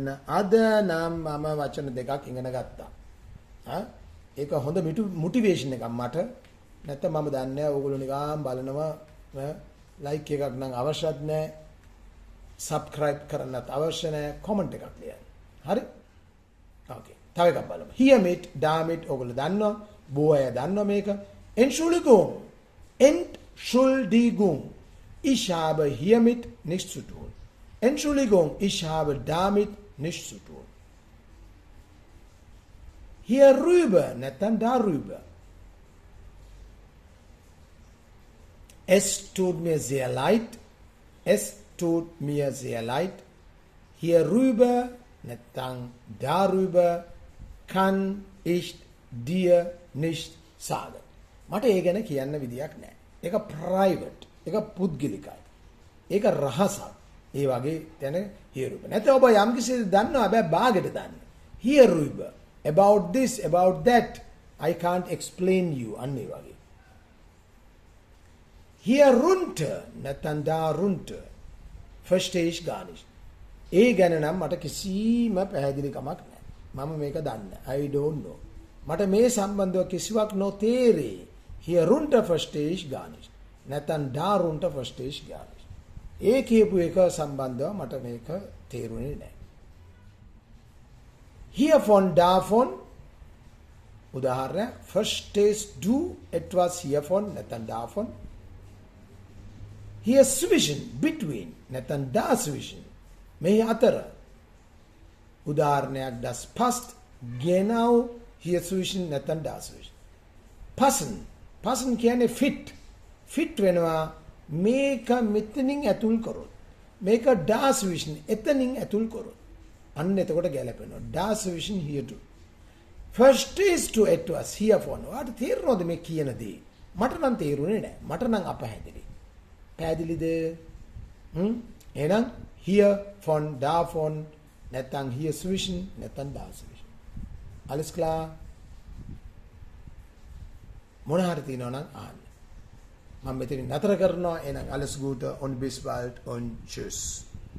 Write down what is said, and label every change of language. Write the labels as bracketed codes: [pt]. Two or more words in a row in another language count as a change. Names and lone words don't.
[si] අද නම් මම වචන දෙකක් ඉගෙන ගත්තා. ඒක හොඳ මොටිවේෂන් එකක් මට. නැත්නම් මම දන්නේ නැහැ ඕගොල්ලෝ නිකන් බලනවා ලයික් එකක් නම් අවශ්‍යත් නැහැ. සබ්ස්ක්‍රයිබ් කරන්නත් අවශ්‍ය නැහැ. කමෙන්ට් එකක් ලියන්න. හරි? ඕකේ. තව එකක් බලමු. [de] hiermit damit [si] ඕගොල්ලෝ දන්නවා. බොහෝ අය දන්නවා මේක. [de] Entschuldigung. Entschuldigung. Ich habe hiermit nichts zu tun. Entschuldigung, ich habe damit nichts zu tun. Hierüber, නැත්නම් darüber. Es tut mir sehr leid. Es tut mir sehr leid. Hierüber, නැත්නම් darüber kann ich dir nicht sagen. [si] මට ඒ ගැන කියන්න විදියක් නැහැ. ඒක private. ඒක පුද්ගලිකයි. ඒක රහසක්. ඒ වගේ දැන hierüber. නැත්නම් ඔබ යම් කිසි දන්නවා හැබැයි බාගෙට දන්න. [en] Hierüber. About this, about that. I can't explain you. [si] අන්න ඒ වගේ. Hierunter නැත්නම් darunter. [de] Verstehe ich gar nicht. [si] ඒ ගැන නම් මට කිසිම පැහැදිලිකමක් නැහැ. මම මේක දන්නේ. [en] I don't know. [si] මට මේ සම්බන්ධව කිසිවක් නොතේරේ. [de] Hierunter verstehe ich gar nicht. නැත්නම් darunter verstehe ich gar nicht. [si] ඒ කියපු එක සම්බන්ධව මට මේක තේරුනේ නැහැ. [de] Hiervon, davon. උදාහරණ verstehst du etwas hiervon නැත්නම් davon? Hier zwischen, between නැත්නම් dazwischen. [si] මේ අතර. උදාහරණයක් [de] das passt genau hier zwischen නැත්නම් dazwischen. passen. passen කියන්නේ [en] fit. fit [si] වෙනවා මේක මෙතනින් ඇතුල් කරොත්. මේක dazwischen එතනින් ඇතුල් කරොත්. අන්න එතකොට ගැලපෙනවා. [de] dazwischen hierto. Verstehst du etwas hiervon? [si] ඔයාට තේරෙනවද මේ කියන දේ? මට නම් තේරුනේ නැහැ. මට නම් අපහැදිලි. පැහැදිලිද? එහෙනම් [de] hier von davon [si] නැත්නම් [de] hier zwischen [si] නැත්නම් dazwischen. [de] Alles klar? [si] මොන හරි තියෙනවා නම් අහන්න. මම මෙතනින් නතර කරනවා. එහෙනම් [de] alles Gute und bis bald und tschüss.